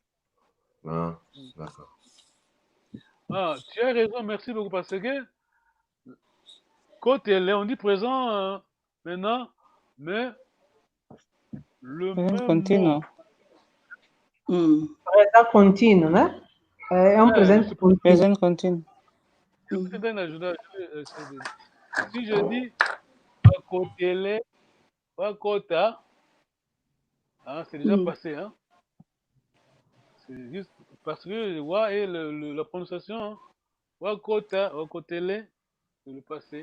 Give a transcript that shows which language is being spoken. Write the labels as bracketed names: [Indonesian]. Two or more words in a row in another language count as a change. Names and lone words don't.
[French] Ah, d'accord. Ah, tu as raison, merci beaucoup, parce que côté, on dit présent maintenant, mais le même contínuo. Présent continu, [Portuguese] né? É um presente contínuo. Present contínuo. [French] Si je dis Wakota, hein, c'est déjà passé, hein. C'est juste parce que Wa est la prononciation, hein. Wakota, Wakotele, c'est le passé.